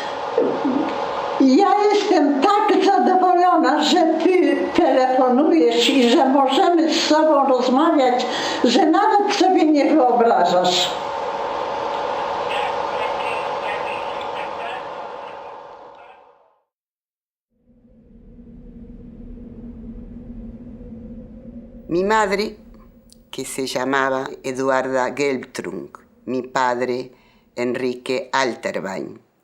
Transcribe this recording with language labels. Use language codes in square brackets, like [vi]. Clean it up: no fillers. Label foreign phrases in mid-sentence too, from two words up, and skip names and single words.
[pl] ja jestem tak zadowolona, że ty telefonujesz i że możemy z sobą rozmawiać, że nawet sobie nie wyobrażasz. [es] Mi madre, que se llamaba Eduarda Gelbtrunk, mi padre Enrique Alterbein.